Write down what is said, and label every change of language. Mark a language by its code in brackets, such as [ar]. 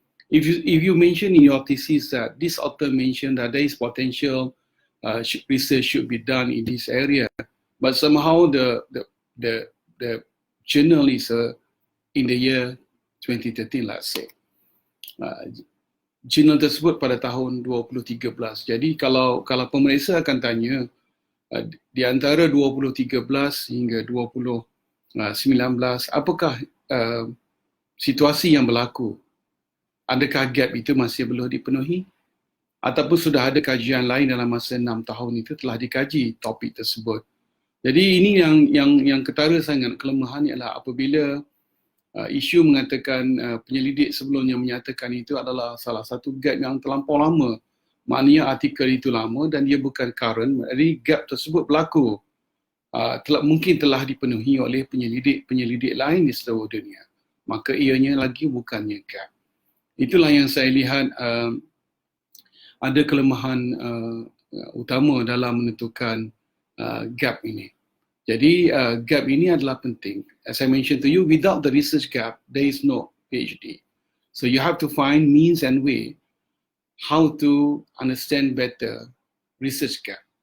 [en] If you mention in your thesis that this author mentioned that there is potential research should be done in this area, but somehow the journal is in the year 2013, let's say. [ms] Journal tersebut pada tahun 2013. Jadi kalau pemeriksa akan tanya di antara 2013 hingga 2019, apakah situasi yang berlaku? Adakah gap itu masih belum dipenuhi? Ataupun sudah ada kajian lain dalam masa 6 tahun itu telah dikaji topik tersebut. Jadi ini yang ketara sangat kelemahan ialah apabila isu mengatakan penyelidik sebelumnya menyatakan itu adalah salah satu gap yang terlampau lama. Maknanya artikel itu lama dan dia bukan current. Jadi gap tersebut berlaku. Mungkin telah dipenuhi oleh penyelidik lain di seluruh dunia. Maka ianya lagi bukannya gap. Itulah yang saya lihat ada kelemahan utama dalam menentukan gap ini. Jadi gap ini adalah penting. [en] As I mentioned to you, without the research gap, there is no PhD. So you have to find means and way how to understand better research gap.